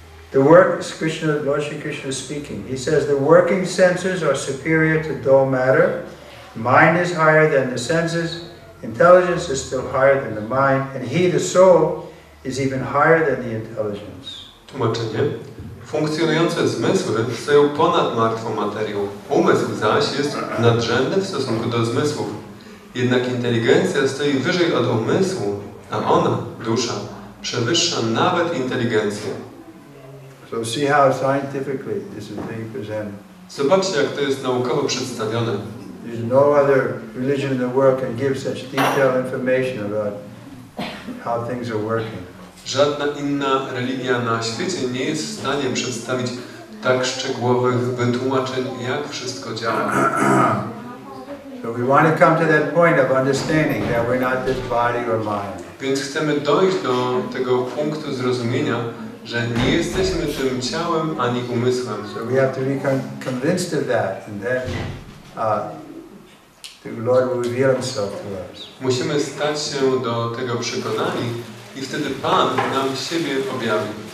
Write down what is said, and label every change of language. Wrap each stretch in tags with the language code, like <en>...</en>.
<en>The work, Krishna, Lord Shri Krishna is speaking. He says the working senses are superior to dull matter. Mind is higher than the senses. Intelligence is still higher than the mind. And he, the soul, is even higher than the intelligence.</en> <pl>Tłumaczenie. Funkcjonujące zmysły stoją ponad martwą materią. Umysł zaś jest nadrzędny w stosunku do zmysłów. Jednak inteligencja stoi wyżej od umysłu, a ona, dusza, przewyższa nawet inteligencję.</pl> <en>So see how scientifically this is being presented.</en> <pl>Zobaczcie, jak to jest naukowo przedstawione.</pl> <en>There's no other religion in the world can give such detailed information about how things are working.</en> <pl>Żadna inna religia na świecie nie jest w stanie przedstawić tak szczegółowych wytłumaczeń, jak wszystko działa.</pl> <en>So we want to come to that point of understanding that we're not this body or mind.</en> <pl>Więc chcemy dojść do tego punktu zrozumienia, że nie jesteśmy tym ciałem ani umysłem.</pl> <en>So we have to be convinced of that, and then the Lord will reveal Himself to us.</en> <pl>Musimy stać się do tego przekonani i wtedy Pan nam siebie objawi.</pl>